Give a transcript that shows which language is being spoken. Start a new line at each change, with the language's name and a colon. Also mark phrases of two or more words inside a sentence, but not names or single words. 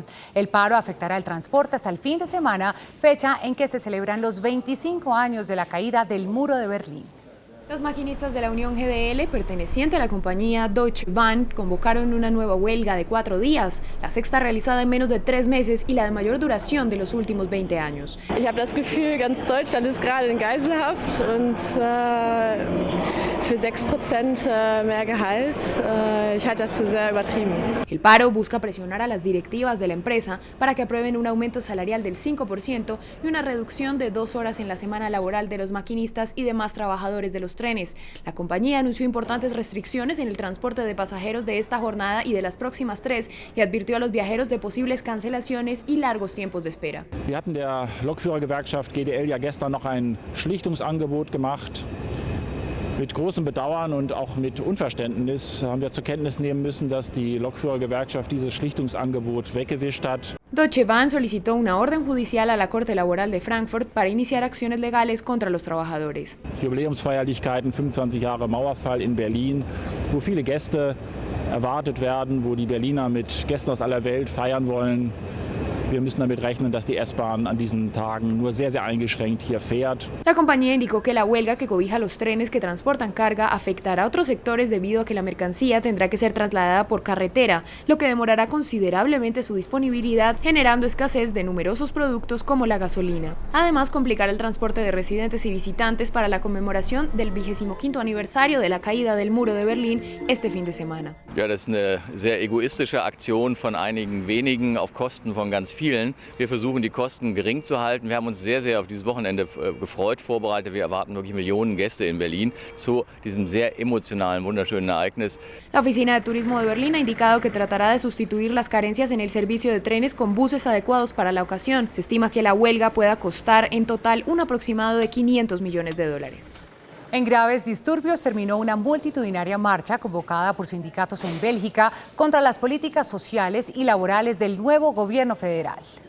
Spanish: El paro afectará el transporte hasta el fin de semana, fecha en que se celebran los 25 años de la caída del muro de Berlín. Los maquinistas de la Unión GDL, perteneciente a la compañía Deutsche Bahn, convocaron una nueva huelga de 4 días, la sexta realizada en menos de 3 meses y la de mayor duración de los últimos 20 años.
German: Ich habe das Gefühl, ganz Deutschland ist gerade in Geiselhaft und für 6% mehr Gehalt, ich halte das für sehr übertrieben.
Spanish: El paro busca presionar a las directivas de la empresa para que aprueben un aumento salarial del 5% y una reducción de 2 horas en la semana laboral de los maquinistas y demás trabajadores de los trenes. La compañía anunció importantes restricciones en el transporte de pasajeros de esta jornada y de las próximas 3 y advirtió a los viajeros de posibles cancelaciones y largos tiempos de espera.
German: Wir hatten der Lokführergewerkschaft GDL ja gestern noch ein Schlichtungsangebot gemacht. Mit großem Bedauern und auch mit Unverständnis haben wir zur Kenntnis nehmen müssen, dass die Lokführergewerkschaft dieses Schlichtungsangebot weggewischt hat.
Spanish: Deutsche Bahn solicitó una orden judicial a la Corte Laboral de Frankfurt para iniciar acciones legales contra los trabajadores.
German: Jubiläumsfeierlichkeiten, 25 Jahre Mauerfall in Berlin, wo viele Gäste erwartet werden, wo die Berliner mit Gästen aus aller Welt feiern wollen. Wir müssen damit rechnen, dass die S-Bahn an diesen Tagen nur sehr, sehr eingeschränkt hier fährt.
Spanish: La compañía indicó que la huelga que cobija los trenes que transportan carga afectará a otros sectores debido a que la mercancía tendrá que ser trasladada por carretera, lo que demorará considerablemente su disponibilidad, generando escasez de numerosos productos como la gasolina. Además, complicará el transporte de residentes y visitantes para la conmemoración del 25º aniversario de la caída del muro de Berlín este fin de semana.
German: Ja, das ist eine sehr egoistische Aktion von einigen wenigen auf Kosten von ganz vielen. Wir versuchen, die Kosten gering zu halten. Wir haben uns sehr, sehr auf dieses Wochenende gefreut, vorbereitet. Wir erwarten wirklich Millionen Gäste in Berlin zu diesem sehr emotionalen, wunderschönen Ereignis.
Spanish: La Oficina de Turismo de Berlín ha indicado que tratará de sustituir las carencias en el servicio de trenes con buses adecuados para la ocasión. Se estima que la huelga pueda costar en total un aproximado de $500 millones. En graves disturbios terminó una multitudinaria marcha convocada por sindicatos en Bélgica contra las políticas sociales y laborales del nuevo gobierno federal.